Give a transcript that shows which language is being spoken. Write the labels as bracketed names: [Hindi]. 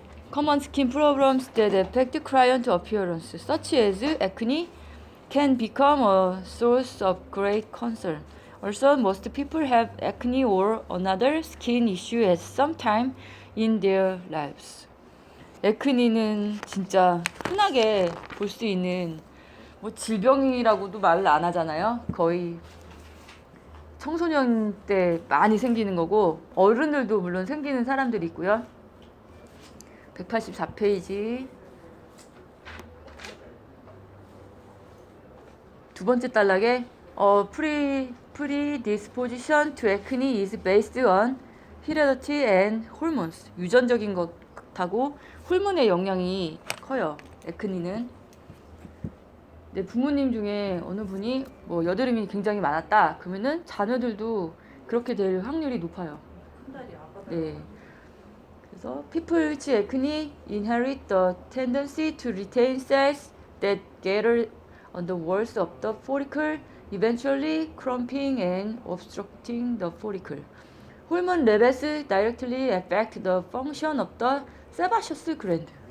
[English] Common skin problems that affect client appearance, such as acne, can become a source of great concern. Also, most people have acne or another skin issue at some time in their lives. [Korean] 에크니는 진짜 흔하게 볼 수 있는 뭐 질병이라고도 말을 안 하잖아요. 거의 청소년 때 많이 생기는 거고 어른들도 물론 생기는 사람들이 있고요. 184페이지 두 번째 단락에 [English] predisposition to acne is based on heredity and hormones. [Korean] 유전적인 것하고 호르몬의 영향이 커요. 에크니는. 네, 부모님 중에 어느 분이 뭐 여드름이 굉장히 많았다. 그러면은 자녀들도 그렇게 될 확률이 높아요. 네. 그래서 [English] people with acne inherit the tendency to retain cells that gather on the walls of the follicle, eventually clumping and obstructing the follicle. Hormone levels directly affect the function of the sebaceous gland.